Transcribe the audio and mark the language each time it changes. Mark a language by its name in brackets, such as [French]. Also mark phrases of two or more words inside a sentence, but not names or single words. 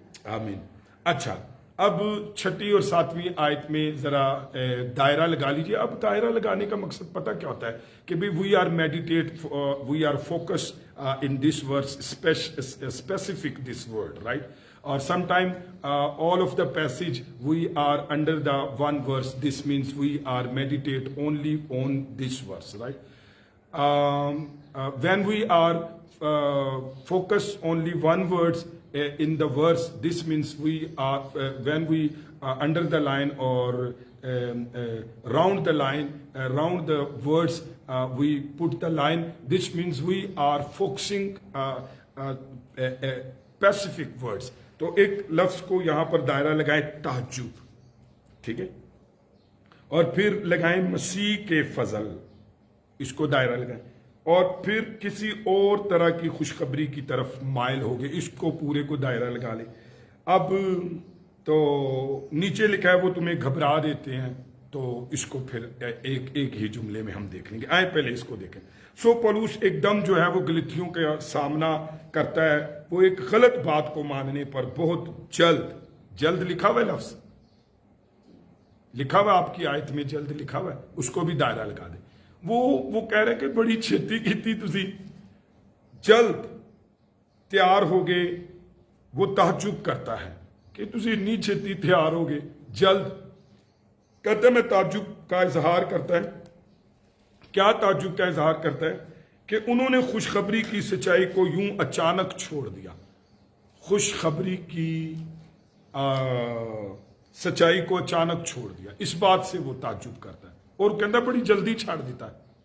[Urdu] آمین۔ اچھا، اب 6 اور 7 آیت میں ذرا دائرہ لگا لیجئے۔ اب دائرہ لگانے کا مقصد پتہ کیا ہوتا ہے کہ [English] we are focus in this verse specific this word, right? اور some time all of the passage we are under the one verse. This means we are meditate only on this verse, right? When we are focus only one words in the verse, this means we are when we under the line or round the line, round the words, we put the line. This means we are focusing specific words. [Urdu] تو ایک لفظ کو یہاں پر دائرہ لگائیں تعجب، ٹھیک ہے، اور پھر لگائیں مسیح کے فضل، اس کو دائرہ لگائیں، اور پھر کسی اور طرح کی خوشخبری کی طرف مائل ہو گئے، اس کو پورے کو دائرہ لگا لیں۔ اب تو نیچے لکھا ہے وہ تمہیں گھبرا دیتے ہیں، تو اس کو پھر ایک ہی جملے میں ہم دیکھ لیں گے۔ آئیں پہلے اس کو دیکھیں۔ سو پولوس ایک دم جو ہے وہ غلطیوں کا سامنا کرتا ہے، وہ ایک غلط بات کو ماننے پر بہت جلد لکھا ہوا ہے، لفظ لکھا ہوا آپ کی آیت میں جلد لکھا ہوا ہے، اس کو بھی دائرہ لگا دیں۔ وہ کہہ رہے کہ [Punjabi] بڑی چھتی کیتی تسی، [Urdu] جلد تیار ہو گئے۔ وہ تعجب کرتا ہے کہ [Punjabi] تسی اتنی چھتی [Urdu] تیار ہو گئے جلد، کہتے ہیں میں تعجب کا اظہار کرتا ہے۔ کیا تعجب کا اظہار کرتا ہے؟ کہ انہوں نے خوشخبری کی سچائی کو یوں اچانک چھوڑ دیا، خوشخبری کی سچائی کو اچانک چھوڑ دیا، اس بات سے وہ تعجب کرتا ہے اور کہتا ہے بڑی جلدی چھاڑ دیتا ہے۔